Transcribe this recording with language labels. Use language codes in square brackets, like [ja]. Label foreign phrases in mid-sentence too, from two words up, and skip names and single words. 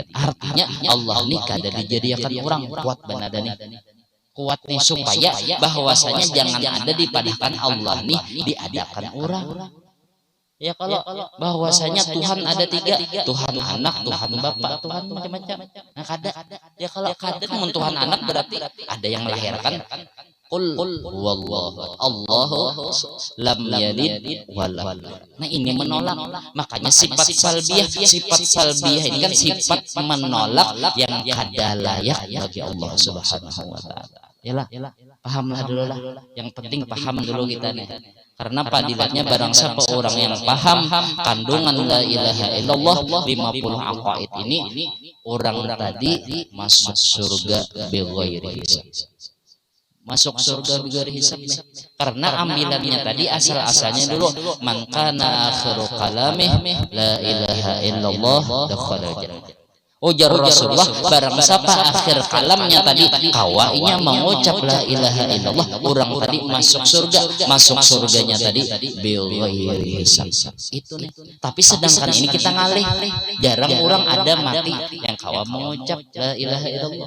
[bjn] Artinya Allah ini kada dijadikan orang. Kuat banadani kuat nih supaya bahwasanya jangan ada dipadahkan Allah nih diadakan orang. Ya kalau bahwasanya Tuhan ada 3, Tuhan anak, Tuhan Bapa, Tuhan macam-macam. Nah kada. Ya kalau kada mun Tuhan anak berarti ada yang melahirkan, [ar] قل هو الله الله لم يلد ولم. [bjn] Nah ini menolak. Makanya sifat salbiyah ini kan sifat menolak yang kada layak bagi Allah [ar] سبحانه وتعالى. [bjn] Yalah, pahamlah dulu lah. Yang penting paham dulu kita nih. Karena padilatnya barang siapa orang yang paham kandungan [ar] لا إله إلا الله [bjn] 50 aqaid ini, orang tadi masuk surga [ar] بغير حساب. [bjn] Masuk surga [ar] بغير حساب [bjn] nih. Karena ambilannya tadi asal-asalnya dulu [ar] من كان آخر كلامه لا إله إلا الله دخل الجنة. [bjn] Ujar Rasulullah barang siapa akhir kalamnya tadi kawainya mengucap [ar] لا إله إلا الله, [bjn] orang tadi masuk surganya tadi [ar] بغير حساب. [bjn] Itu nih. Tapi sedangkan ini kita ngalih, jarang orang ada mati yang kawa mengucap [ar] لا إله إلا الله.